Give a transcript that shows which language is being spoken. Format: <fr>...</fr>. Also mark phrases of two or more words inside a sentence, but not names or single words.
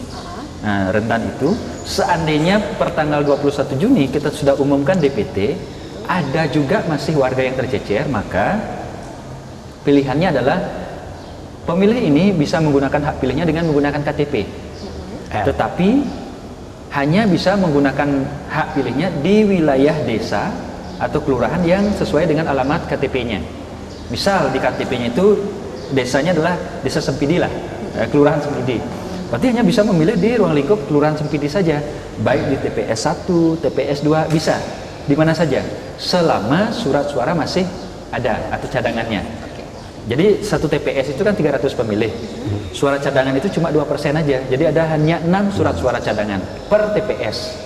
<id>Nah, rentan itu, seandainya per tanggal 21 Juni kita sudah umumkan DPT, ada juga masih warga yang tercecer, maka pilihannya adalah pemilih ini bisa menggunakan hak pilihnya dengan menggunakan KTP. Tetapi hanya bisa menggunakan hak pilihnya di wilayah desa atau kelurahan yang sesuai dengan alamat KTP-nya. Misal di KTP-nya itu desanya adalah desa Sempidi lah, kelurahan Sempidi. Berarti hanya bisa memilih di ruang lingkup kelurahan Sempidi saja, baik di TPS 1, TPS 2, bisa di mana saja, selama surat suara masih ada atau cadangannya. Jadi satu TPS itu kan 300 pemilih, suara cadangan itu cuma 2% aja, jadi ada hanya 6 surat suara cadangan per TPS.</id>